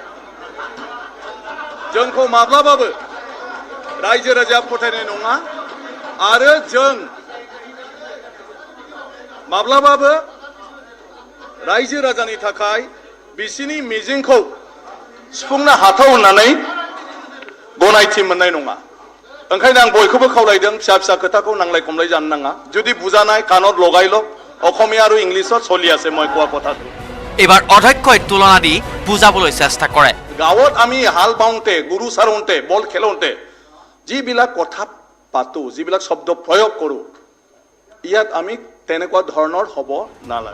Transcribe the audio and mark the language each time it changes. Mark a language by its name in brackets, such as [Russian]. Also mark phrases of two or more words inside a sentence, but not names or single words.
[Bodo] जोंखौ माब्लाबाबो रायजो राजाया फोथायनाय नङा आरो जों माब्लाबाबो रायजो राजानि थाखाय बिसिनि मिजिंखौ सुफुंनो हाथाव होननानै गनायथि मोननाय नङा ओंखायनो आं बयखौबो खावलायदों फिसा फिसा खोथाखौ नांलाय खमलाय जानो नाङा जुदि बुजानाय [Assamese] কাণত লগাইল অসমীয়া আৰু ইংলিছত চলি আছে মই কোৱা কথাটো এবাৰ অধ্যক্ষই তুলনা দি বুজাবলৈ চেষ্টা কৰে গাঁৱত আমি হাল বাওঁতে গুৰু চাৰোঁতে বল খেলোঁতে যিবিলাক কথা পাতো যিবিলাক শব্দ প্ৰয়োগ কৰোঁ ইয়াত আমি তেনেকুৱা ধৰণৰ হ'ব নালাগে